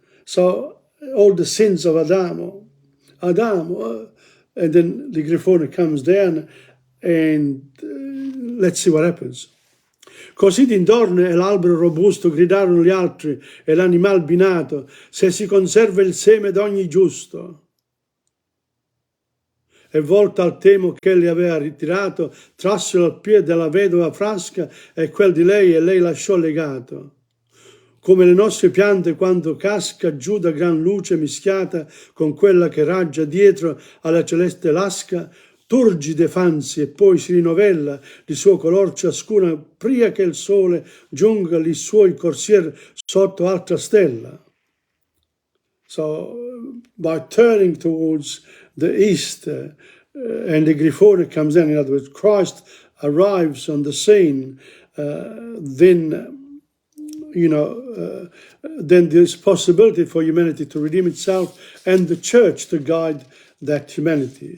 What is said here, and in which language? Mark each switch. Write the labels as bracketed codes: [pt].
[en] So all the sins of Adamo, and then the grifone comes down, and let's see what happens. [it] Così d'intorno e l'albero robusto gridarono gli altri e l'animal binato, se si conserva il seme d'ogni giusto. E volta al temo che egli aveva ritirato, trassero al piede della vedova frasca e quel di lei, e lei lasciò legato. Come le nostre piante quando casca giù da gran luce mischiata con quella che raggia dietro alla celeste lasca, turgide fansi e poi si rinovella di suo color ciascuna pria che il sole giunga li suoi corsier sotto altra stella. [en] So by turning towards the east, and the Grifone comes in other words, Christ arrives on the scene, then, then there's possibility for humanity to redeem itself and the church to guide that humanity.